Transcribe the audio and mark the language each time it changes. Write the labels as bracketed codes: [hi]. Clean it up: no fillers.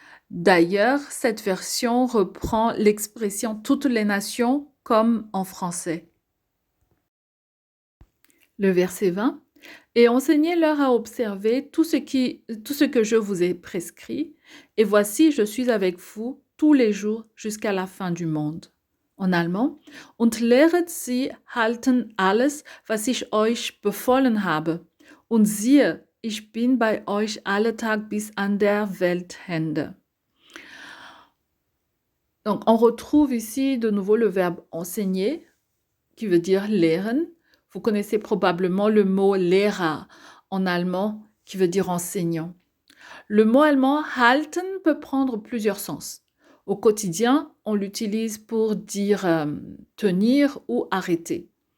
[fr] D'ailleurs, cette version reprend l'expression toutes les nations comme en français. Le verset 20. Et enseignez-leur à observer tout ce que je vous ai prescrit, et voici, je suis avec vous tous les jours jusqu'à la fin du monde. En allemand, [de] und lehret sie halten alles, was ich euch befohlen habe. Und siehe, ich bin bei euch alle Tag bis an der Weltende. [fr] Donc, on retrouve ici de nouveau le verbe enseigner, qui veut dire lehren. Vous connaissez probablement le mot Lehrer en allemand, qui veut dire enseignant. Le mot allemand halten peut prendre plusieurs sens. Au quotidien, on l'utilise pour dire tenir ou arrêter.